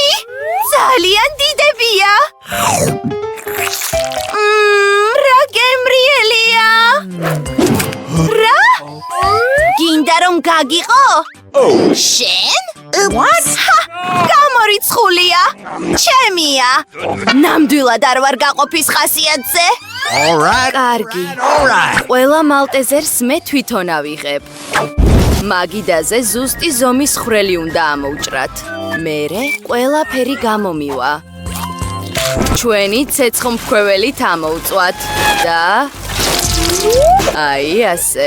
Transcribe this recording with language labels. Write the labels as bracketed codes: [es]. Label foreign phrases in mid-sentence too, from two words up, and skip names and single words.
[ka] ძალიან დიდებია. რა გემრიელია. რა? გინდა რომ გაგიყო? შენ? What? გამორიცხულია. ჩემია. ნამდვილად არ ვარ გაყოფის ხასიათზე. [en] All right. [ka] კარგი. [en] All right. [ka] ყველა მალტეზერს მე თვითონ ავიღებ. მაგიდაზე ზუსტი ზომის ხვრელი უნდა ამოვჭრათ. მერე ყველაფერი გამომივა. ჩვენი ცეცხლმფქვეველით ამოვწვათ და აი ასე.